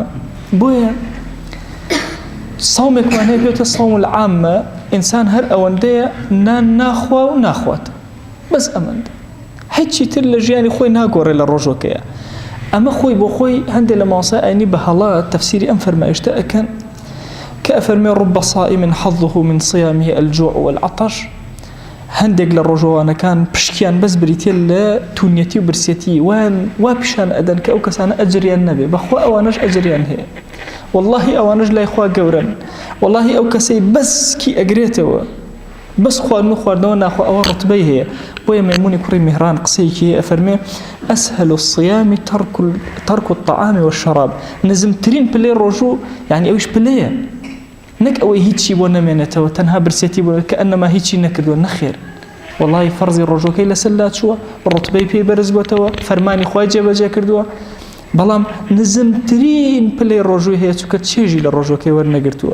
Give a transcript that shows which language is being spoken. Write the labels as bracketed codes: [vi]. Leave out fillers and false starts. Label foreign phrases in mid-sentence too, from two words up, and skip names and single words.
[ckb] بۆیە سەومێکمان هەیە پێوتە سەوم العامە، ئینسان هەر ئەوەندەیە نان ناخوا و ناخواتە، بەس ئەمەندە، هیچی تر لە ژیانی خۆی ناگۆڕێ لە ڕۆژۆکەیە. ئەمە خۆی بۆ خۆی هەندێک لە ماسای ئاینی بە هەڵا تەفسیری ئەم فەرمایشتە ئەکەن کە ئەفەرمێ [ar] ڕب صائم حظه من صيامه الجوع والعطش. [ckb] هەندێک لە ڕۆژەوانەکان پشکیان بەس بریتێ لە توونیەتی و برسێتی، وا پیشان ئەدەن کە ئەو کەسانە ئەجریان نەبێ، بەخوا ئەوانەش ئەجریان هەیە، واللهی ئەوانەش لای خوا گەورن، واللهی ئەو کەسەی بەسکی ئەگرێتەوە، بەس خواردن و خواردنەوە ناخوا ئەوە ڕتبەی هەیە. بۆیە مەیمونی کوڕی میهران قسەیەکی ئەفەرمێ [ar] ئەسهل الصيام ترك الطعام والشراب. [ckb] نزمترین پلەی ڕۆژوو یعنی ئەویش پلەیە، نەک ئەوەی هیچی بۆ نەمێنێتەوە تەنها برسێتی بۆ کە ئەنەما هیچی نەکردووە نەخێر والله فەرزی ڕۆژەکەی لەسەرلا چووە ڕوتبەی پێی بەرز بۆتەوە فەرمانی خوای جێبەجێ کردووە بەڵام نزمترین پلەی ڕۆژووی هەیە چووکە چێژی لە ڕۆژەکەی وەرنەگرتووە